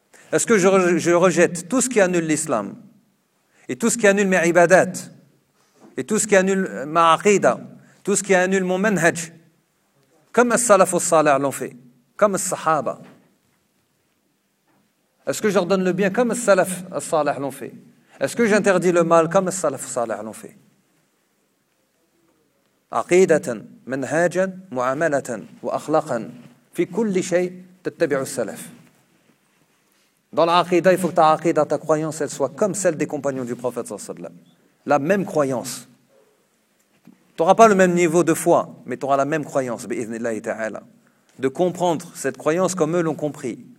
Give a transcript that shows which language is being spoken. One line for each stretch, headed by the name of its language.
French: Est-ce que je rejette tout ce qui annule l'islam et tout ce qui annule mes ibadat et tout ce qui annule ma aqida, tout ce qui annule mon manhaj comme as-salaf as-salaf l'ont fait, comme as-sahaba? Est-ce que je redonne le bien comme as-salaf as-salaf l'ont fait? Est-ce que j'interdis le mal comme as-salaf as-salaf l'ont fait?
Arabic: عقيدة منهاجا معاملة وأخلاقا في كل شيء تتبع السلف.
French: Dans l'aqida, il faut que ta aqida, ta croyance, elle soit comme celle des compagnons du prophète
Arabic: sallallahu alayhi wa sallam.
French: La même croyance. Tu n'auras pas le même niveau de foi, mais tu auras la même croyance,
Arabic: bi'idhnillahi ta'ala.
French: De comprendre cette croyance comme eux l'ont compris.